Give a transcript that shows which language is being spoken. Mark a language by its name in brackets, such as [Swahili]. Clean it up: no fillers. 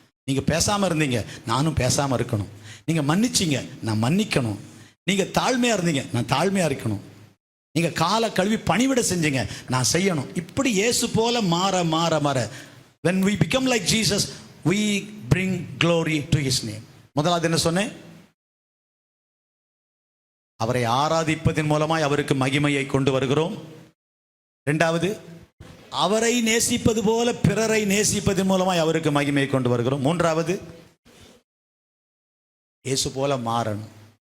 [Tamil] நீங்க பேசாம இருந்தீங்க, நானும் பேசாம இருக்கணும். நீங்க மன்னிச்சீங்க, நான் மன்னிக்கணும். நீங்க தாழ்மையா இருந்தீங்க, நான் தாழ்மையா இருக்கணும். நீங்க காலை கழுவி பணிவிட செஞ்சீங்க, நான் செய்யணும். இப்படி இயேசு போல மாற [English] when we become like Jesus, we bring glory to his name. [Tamil] முதலாவது என்ன சொன்னேன்? அவரை ஆராதிப்பதன் மூலமாய் அவருக்கு மகிமையை கொண்டு வருகிறோம். இரண்டாவது, அவரை நேசிப்பது போல பிறரை நேசிப்பதன் மூலமாய் அவருக்கு மகிமையை கொண்டு வருகிறோம். மூன்றாவது, இயேசு போல மாறணும்.